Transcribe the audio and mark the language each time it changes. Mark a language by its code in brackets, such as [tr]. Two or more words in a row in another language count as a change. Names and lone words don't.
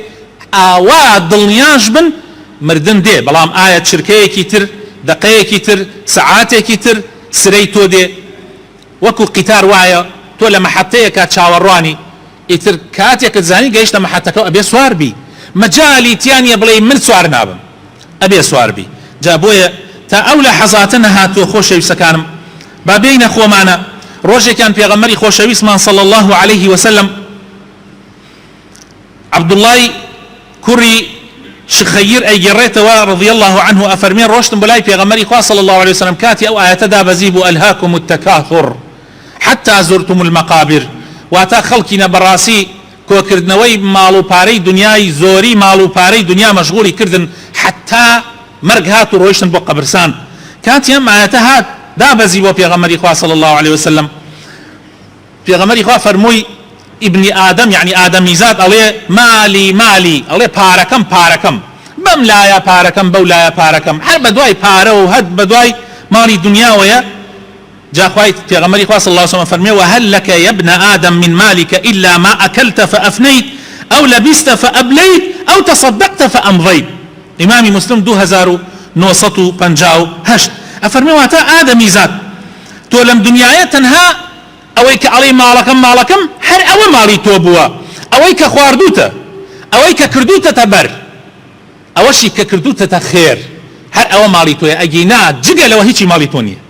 [ckb] ئاوا دڵنیاش بن مردن دێ بەڵام ئایا چرکەیەکی تر دقەیەکی تر سەعاتێکی تر سرەی تۆ دێ وەکو قیتار وایە تۆ لە مەحەتەیەکە چاوەڕوانی ئیتر کاتێکت زانی گەیشتە مەحەتەکە ئەبێ سوار بی مەجالی تیانە بڵێ من سوار نابم ئەبێ سوار بی جا بۆیە تا ئەو لە حەزاتە نەهاتووە خۆشەویستەکانم با بێینە خۆمانە ڕۆژێکیان پێغەمبەری خۆشەویستمان [ar] صلی الله عليه وسلم [ckb] عەبدوڵڵای کوڕی شخەیر ئەیگەڕێتەوە [ar] رضی الله عنه [ckb] ئەفەرمێ ڕۆشتم بەلای پێغەمبەری خوا [ar] صلی الله عليه وسلم [ckb] کاتی ئەو ئاەتە دابەزی بوو [ar] ئەلهاکم التەکاثر حتى زرتم المقابر [ckb] واتا خەڵکینە بەڕاستی کۆکردنەوەی ماڵ و پارەی دنیای زۆری ماڵ و پارەی دنیا مەشغوڵی کردن حتا مەرگ هات و ڕۆیشتن بۆ قەبرستان کاتی ئەم ئاەتە هات دابەزی بۆ پێغەمبەری خوا [ar] صلی الله عليه وسلم [ckb] پێغەمبەری خوا فەرمووی [ar] ابن آدم [ckb] يعني آدمیزاد ئەڵێ [ar] مالی مالی [ckb] ئەڵێ پارەکەم پارەکەم بەم لایە پارەکەم بەو لایە پارەکەم هەر بە دوای پارە و هەر بە دوای ماڵی دنیاوەیە جاخوای پێغەمبەری خوا [ar] صلی الله عليه وسلم [ckb] فەرمێ [ar] وهل لك يا ابن آدم من مالك إلا ما أكلت فأفنيت أو لبست فأبليت أو تصدقت فأمضيت [ckb] إمام مسلم 2958 أفرمي واتا آدمیزاد تۆ لەم دنیاە تەنها ئەوەی کە ئەڵێ ماڵەکەم هەر ئەوە ماڵی تۆ بووە ئەوەی کە خواردوتە ئەوەی کە کردوتەتە بەر ئەوەشی کە کردوتەتە خێر هەر ئەوە ماڵی تۆیە ئەگینا جگە لەوە هیچی ماڵی تۆ نییە